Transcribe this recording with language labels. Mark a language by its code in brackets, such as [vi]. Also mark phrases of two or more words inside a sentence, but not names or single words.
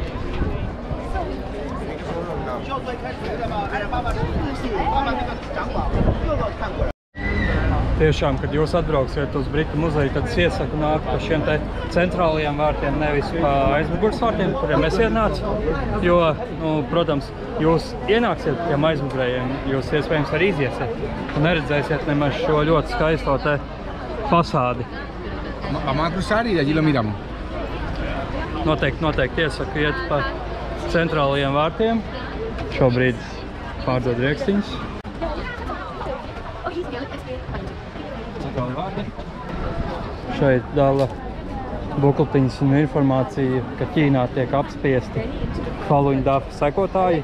[lv] Tiešām, kad jūs atbrauksiet uz Britu muzeju, tad es iesaku nākt pa šiem te centrālajiem vārtiem, nevis pa aizmugures vārtiem, kuriem es ienācu. Jo, protams, jūs ienāksiet tiem aizmugurējiem, jūs iespējams arī iziesiet un neredzēsiet nemaz šo ļoti skaisto te fasādi. [es] Vamos a cruzar y de allí lo miramos. [lv] Noteikti iesaku iet pa centrālajiem vārtiem. Šobrīd pārdod riekstiņus. Šeit dala bukletiņas un informāciju, ka Ķīnā tiek apspiesti Faluņu dafa sekotāji.